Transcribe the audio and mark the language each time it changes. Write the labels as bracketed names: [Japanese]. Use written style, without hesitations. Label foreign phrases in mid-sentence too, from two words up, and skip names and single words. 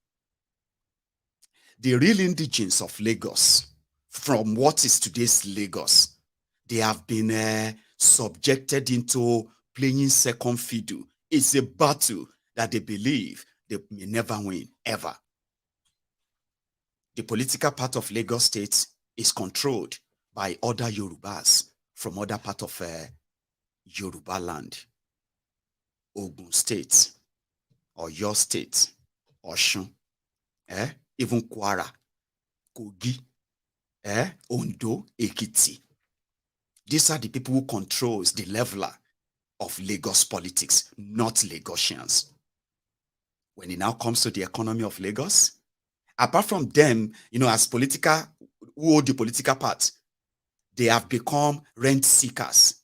[English] The real indigenes of Lagos, from what is today's Lagos, they have been subjected into playing second fiddle. It's a battle that they believe they may never win, ever. The political part of Lagos State is controlled by other Yorubas from other part of Yoruba land. Ogun State, or your state, Osun, even Kwara, Kogi, Ondo, Ekiti. These are the people who controls the leveler of Lagos politics, not Lagosians. When it now comes to the economy of Lagos, apart from them, as political, who hold the political part, they have become rent seekers.